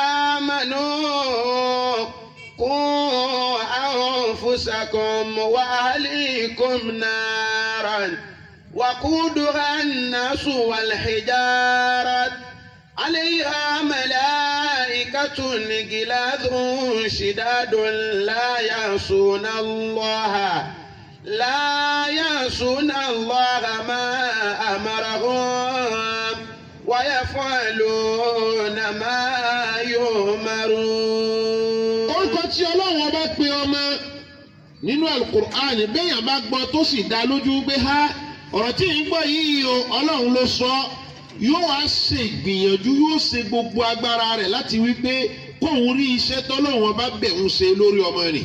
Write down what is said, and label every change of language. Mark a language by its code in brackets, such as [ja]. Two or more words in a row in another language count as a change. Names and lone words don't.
[ar] آمنوا قوا أنفسكم وأهليكم نارا وقودها الناس والحجارة عليها ملائكة غلاظ شداد لا يعصون الله ما أمرهم ويفعلون ما يؤمرون. [yo] orúkọ tí Ọlọ́run ọba pè ọmọ nínú Al-Qur'an bẹ́yàn bá gbọ́ tó sì dá lójú pé ọ̀rọ̀ tí ń gbọ́ yìí o Ọlọ́run ló sọ yóò wá ṣe ìgbìyànjú yóò ṣe gbogbo agbára rẹ̀ láti wí pé kóun rí iṣẹ́ tọ́lọ́run ọba bẹ̀ ń ṣe lórí ọmọ rẹ̀.